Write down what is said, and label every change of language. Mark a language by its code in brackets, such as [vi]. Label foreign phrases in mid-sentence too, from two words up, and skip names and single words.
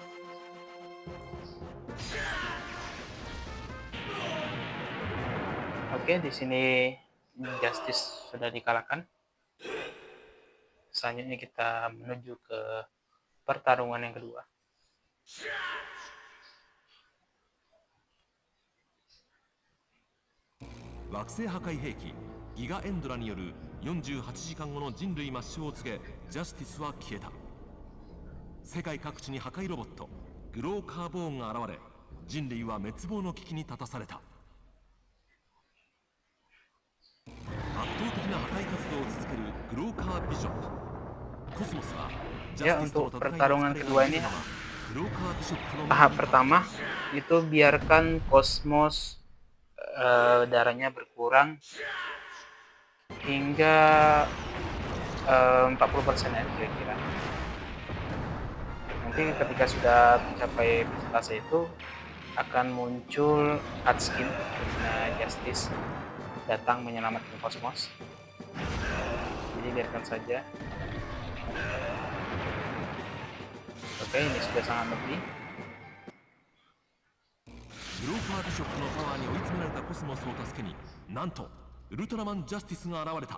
[id] Oke, di sini Justice sudah dikalahkan. Selanjutnya kita menuju ke pertarungan yang kedua. [ja] Waktu 破壊兵器ギガエンドラによる48時間後の人類抹消を告げ、ジャスティスは消えた。世界各地に破壊ロボットグローカーボーンが現れ、 人類は滅亡の危機に立たされた。圧倒的な破壊活動を続けるグローカービショップ。コスモスはジャスティスとの [id] untuk [ja] 戦いに [id] pertarungan [ja] 疲れ [id] kedua [ja] が [id] ini [ja] 出るままグローカービショップの [id] tahap pertama itu biarkan kosmos darahnya berkurang hingga 40% ya kira-kira. Nanti ketika sudah mencapai persentase itu akan muncul cutscene dimana Justice datang menyelamatkan kosmos. Jadi biarkan saja. Oke, ini sudah sangat lebih. [ja] グローカービショップのパワーに追い詰められたコスモスを助けに、なんとウルトラマンジャスティスが現れた。